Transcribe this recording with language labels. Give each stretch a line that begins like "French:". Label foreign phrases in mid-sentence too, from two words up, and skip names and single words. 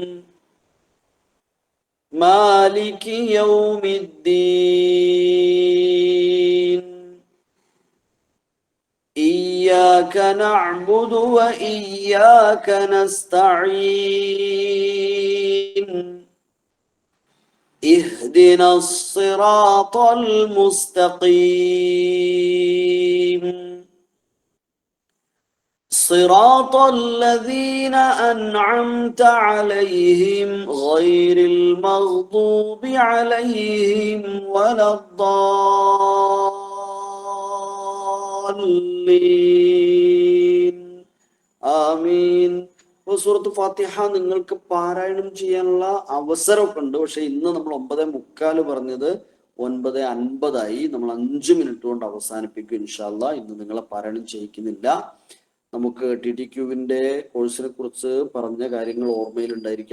Arabic: مالك يوم الدين. إياك نعبد و إياك نستعين. اهدنا الصراط المستقيم صراط الذين أنعمت عليهم غير المغضوب عليهم ولا الضالين آمين.
Malayalam: സൂറത്ത് ഫാത്തിഹ നിങ്ങൾക്ക് പാരായണം ചെയ്യാനുള്ള അവസരമൊക്കെ ഉണ്ട്. പക്ഷെ ഇന്ന് നമ്മൾ 9:45 പറഞ്ഞത് 9:50 നമ്മൾ 5 മിനിറ്റ് കൊണ്ട് അവസാനിപ്പിക്കും
Arabic: إن شاء الله.
Malayalam: ഇന്ന് നിങ്ങളെ പാരായണം ചെയ്യിക്കുന്നില്ല. നമുക്ക് TTQവിന്റെ കോഴ്സിനെ കുറിച്ച് പറഞ്ഞ കാര്യങ്ങൾ ഓർമ്മയിൽ ഉണ്ടായിരിക്കുക.